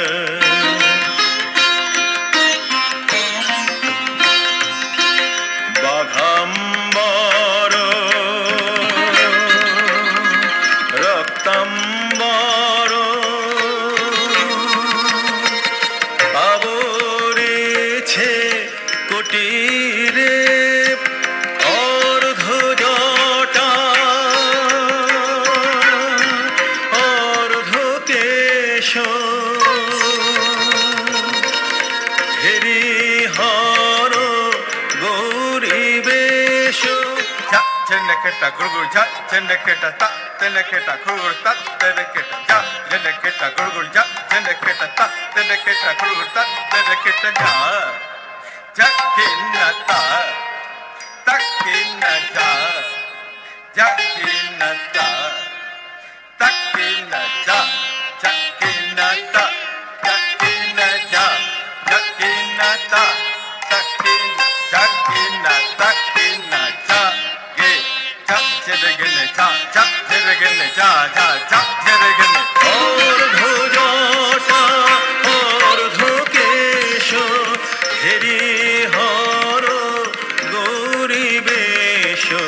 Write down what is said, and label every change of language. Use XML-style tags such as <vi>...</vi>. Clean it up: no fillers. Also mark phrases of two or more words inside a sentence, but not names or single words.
<sa>बाघाम्बर रक्ताम्बर</sa> <bn>आवरेছে কোটিরে অর্ধজটা অর্ধকেশ হরিহর গৌরীবেশ Cheneketa gurgur ja, cheneketa ta, cheneketa gurgur ta, cheneketa ja, cheneketa gurgur ja, cheneketa ta, cheneketa gurgur ta, cheneketa ja. Jakina ta, takina ja, jakina ta, takina ja, jakina ta, takina ja, jakina ta, takina, jakina, takina ja. অর্ধজটা অর্ধকেশ হরিহর গৌরীবেশ</bn>